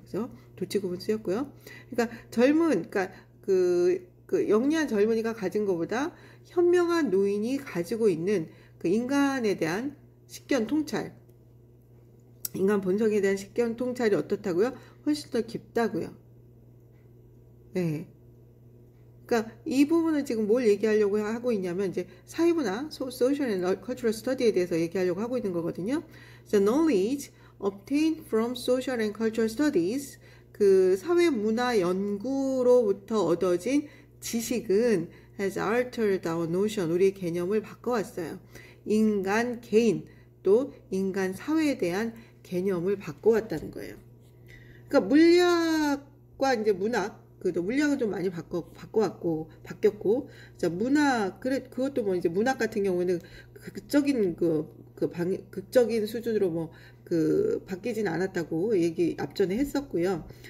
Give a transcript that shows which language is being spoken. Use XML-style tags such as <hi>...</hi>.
<ko>그래서 도치구문 쓰였고요. 그러니까 그러니까 그 영리한 젊은이가 가진 것보다 현명한 노인이 가지고 있는 그 인간에 대한 식견 통찰, 인간 본성에 대한 식견 통찰이 어떻다고요? 훨씬 더 깊다고요. 네. 그러니까 이 부분은 지금 뭘 얘기하려고 하고 있냐면 이제 사회문화,</ko> <en>social and cultural study</en> <ko>에 대해서 얘기하려고 하고 있는 거거든요.</ko> <en>The knowledge obtained from social and cultural studies,</en> <ko>그 사회문화 연구로부터 얻어진 지식은</ko> <en>has altered our notion,</en> <ko>우리의 개념을 바꿔왔어요. 인간 개인 또 인간 사회에 대한 개념을 바꿔왔다는 거예요. 그러니까 물리학과 이제 문학, 그래도 물리학은 좀 많이 바뀌었고, 자, 문학, 그것도 뭐 이제 문학 같은 경우는 극적인 극적인 수준으로 바뀌진 않았다고 얘기 앞전에 했었고요.</ko>